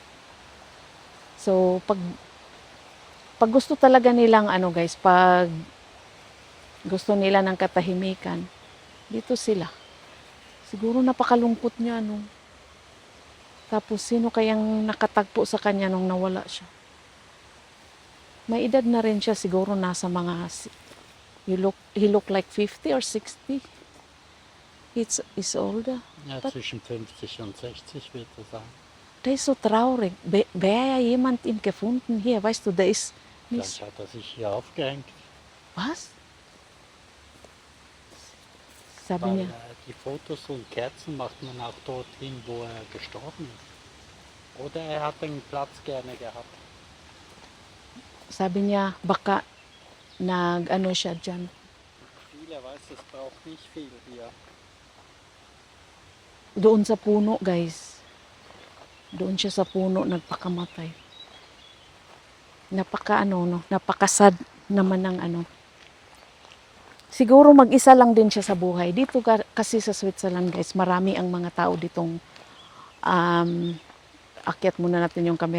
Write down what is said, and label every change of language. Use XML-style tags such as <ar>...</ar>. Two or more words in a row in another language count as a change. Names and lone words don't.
<tl>So, pag gusto talaga nilang ano, guys, pag gusto nila ng katahimikan, dito sila. Siguro napakalungkot niya, no? Tapos, sino kayang nakatagpo sa kanya nung nawala siya? May edad na rin siya, siguro nasa mga,</tl> <en>he look like 50 or 60. He's older.</en> <de>Ja,</de> <en>But</en> <de>zwischen 50 und 60 wird er sein. der ist so traurig. Wäre ja jemand ihn gefunden hier, weißt du, der ist nicht. Vielleicht hat er sich hier aufgehängt, Was? Sabi weil</de> <tl>niya,</tl> <de>die Fotos und Kerzen macht man auch dorthin, wo er gestorben ist. Oder er hat den Platz gerne gehabt.</de> <tl>sabi niya, baka nag-ano siya dyan.</tl> <de>Viele, weiß, es braucht nicht viel hier.</de> <tl>Doon sa puno, guys. Doon siya sa puno nagpakamatay. Napakasad naman ng ano. Siguro mag-isa lang din siya sa buhay. Dito kasi sa Switzerland, guys, marami ang mga tao ditong akyat muna natin yung camera.</tl>